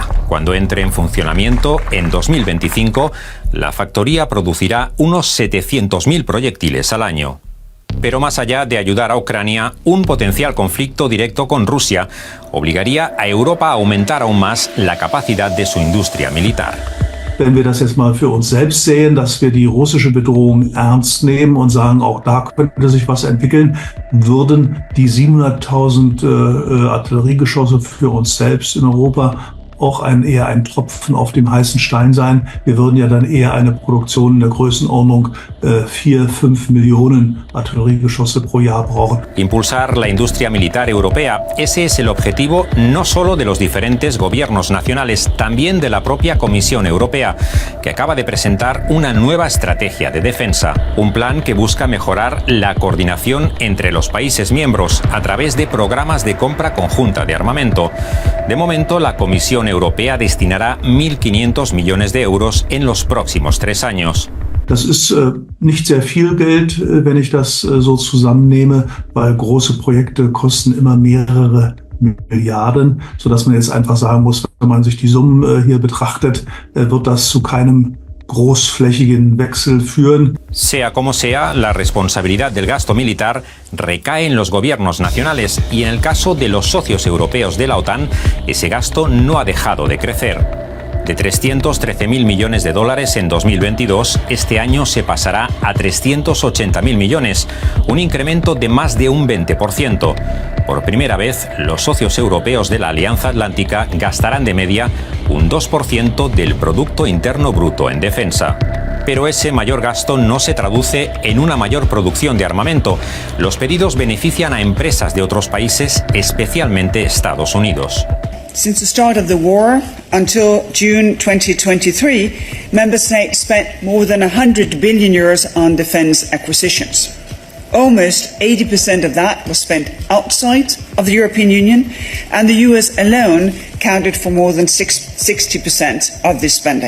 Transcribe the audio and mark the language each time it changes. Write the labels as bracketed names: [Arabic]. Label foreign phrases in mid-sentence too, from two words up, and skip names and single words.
[Spanish] Cuando entre en funcionamiento en 2025, la factoría producirá unos 700.000 proyectiles al año. Pero más allá de ayudar a Ucrania, un potencial conflicto directo con Rusia obligaría a Europa a aumentar aún más la capacidad de su industria militar. [German] Wenn wir das jetzt mal für uns selbst sehen, dass wir die russische Bedrohung ernst nehmen und sagen, auch da könnte sich was entwickeln, würden die 700.000 Artilleriegeschosse für uns selbst in Europa auch eher ein Tropfen auf dem heißen Stein sein. Wir würden ja dann eher eine Produktion in der Größenordnung 4-5 Millionen Artilleriegeschosse pro Jahr brauchen. [Spanish] Impulsar la industria militar europea. Ese es el objetivo no solo de los diferentes gobiernos nacionales, también de la propia Comisión Europea, que acaba de presentar una nueva estrategia de defensa. Un plan que busca mejorar la coordinación entre los países miembros a través de programas de compra conjunta de armamento. De momento, la Comisión Europea destinará 1.500 millones de euros en los próximos 3 años. Das ist nicht sehr viel Geld, wenn ich das so zusammennehme, weil große Projekte kosten immer mehrere Milliarden, sodass man jetzt einfach sagen muss, wenn man sich die Summen hier betrachtet, wird das zu keinem großflächigen Wechsel führen. Sea como sea, la responsabilidad del gasto militar recae en los gobiernos nacionales y en el caso de los socios europeos de la OTAN, ese gasto no ha dejado de crecer. De 313.000 millones de dólares en 2022, este año se pasará a 380.000 millones, un incremento de más de un 20%. Por primera vez, los socios europeos de la Alianza Atlántica gastarán de media un 2% del Producto Interno Bruto en defensa. Pero ese mayor gasto no se traduce en una mayor producción de armamento. Los pedidos benefician a empresas de otros países, especialmente Estados Unidos. [English] Since the start of the war until June 2023, member states spent more than 100 billion euros on defence acquisitions. Almost 80% of that was spent outside of the European Union, and the US alone accounted for more than 60% of this spending.